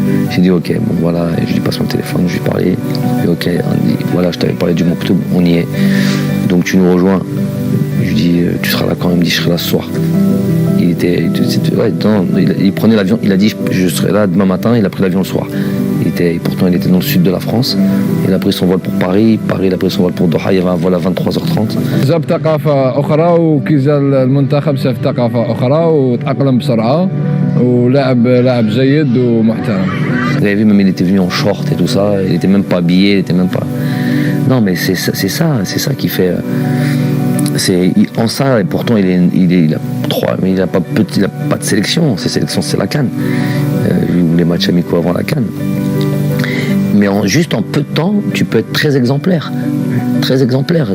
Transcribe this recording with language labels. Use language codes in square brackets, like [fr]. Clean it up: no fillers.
[fr] J'ai dit ok, bon voilà, et je lui passe mon téléphone, je lui parlais, et ok, on dit voilà, je t'avais parlé du Moktoub, on y est, donc tu nous rejoins. Je lui dis tu seras là quand même, il me dit je serai là ce soir. Il prenait l'avion, il a dit je serai là demain matin, il a pris l'avion le soir. Pourtant il était dans le sud de la France, il a pris son vol pour Paris, il a pris son vol pour Doha, il y avait un vol à 23h30. [ar] جاب ثقافة أخرى وكي جا المنتخب شاف ثقافة أخرى وتأقلم بسرعة ولاعب جيد ومحترم. [fr] Vous avez vu, même il était venu en short et tout ça, il était même pas habillé, il était même pas... Non, mais c'est ça qui fait... En ça, et pourtant il a pas de sélection. Ses sélections, c'est la CAN. Ou les matchs amicaux avant la CAN. Mais juste en peu de temps, tu peux être très exemplaire. Très exemplaire.